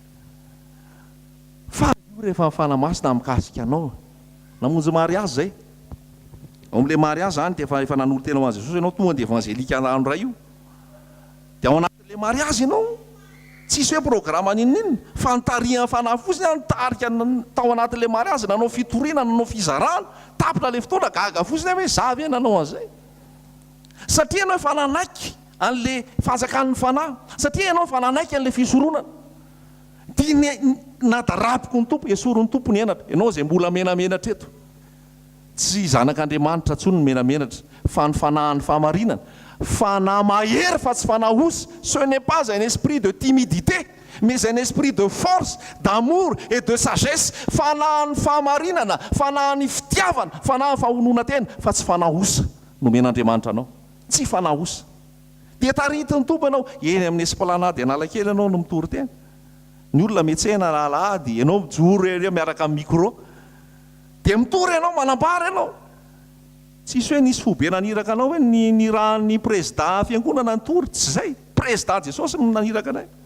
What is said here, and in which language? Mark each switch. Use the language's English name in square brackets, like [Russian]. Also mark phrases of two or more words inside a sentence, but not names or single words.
[Malagasy] Fa io rehefa fanamasina mikasika anao, namonjy mariazy zay, amin'ilay mariazy zany dia efa nanolo tena ho an'i Jesosy ianao, tonga dia evangelika andro ray io, dia ao anatin'ilay mariazy ianao, tsisy hoe programa ninninona, fa nitarihan'ny fanahy fotsiny nitarika tao anatin'ilay mariazy, nanao fitoriana, nanao fizarana, tapitra le fotoana gaga fotsiny hoe zavy nanao an'izay, satria ianao efa nanaiky an'le fanjakan'ny fanahy, satria ianao efa nanaiky an'le fisoronana. Dia nadarapiko ny tompo, esorin'ny tompo ny enatra, ianao zay mbola menamenatra eto, tsy zanak'Andriamanitra ntsony ny menamenatra, fa ny fanahin'ny fahamarinana, fanahy mahery fa tsy fanahy osy. [French] Ce n'est pas un esprit de timidité, mais un esprit de force, d'amour et de sagesse. [Malagasy] Fanahin'ny fahamarinana, fanahin'ny fitiavana, fanahin'ny fahonona tena, fa tsy fanahy osa no men'Andriamanitra anao, tsy fanahy osa. Dia taritin'ny tompo ianao eny amin'ny esplanade Analakely ianao no mitory tena, ny olona miantsena alahady, ianao mijoro eo miaraka amin'ny micro, dia mitory ianao manambara ianao, tsisy hoe nisy fobe naniraka anao hoe ny rahan'ny président fiangonana nitory, tsy zay, président Jesosy no naniraka anay.